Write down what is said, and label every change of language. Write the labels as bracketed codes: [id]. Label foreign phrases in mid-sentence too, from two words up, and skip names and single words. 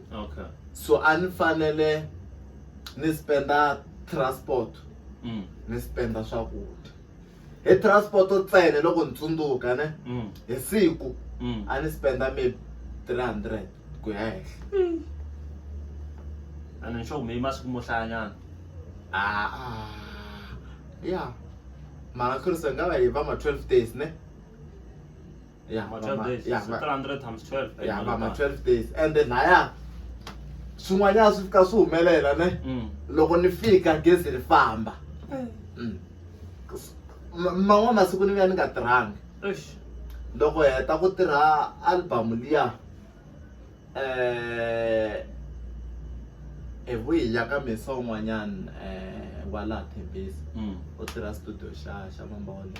[en] okay [ts] so a ni fanele ni spenda transport ni spenda swakudya hi transport ntsena loko ni tsundzuka ne hi siku a ni spenda maybe 300 ku ya henhla [en] and sure [ts] me masiku mo hlayanyana yeah mara khurisa nga va hi va ma 12 days ne yeah ma 12 days [en] yeah so 300 times 12 [ts] yeah va ma 12 days [en] and then [ts] laya swin'wanyana swi fika swi humelela ne loko ni fika gezi ri famba man'wana masiku ni vuya ni nga tirhangi loko hi heta ku tirha album liya vuhi ya ka mesa un'wanyana wa laha Thembezi u tirha studio xa Mambawale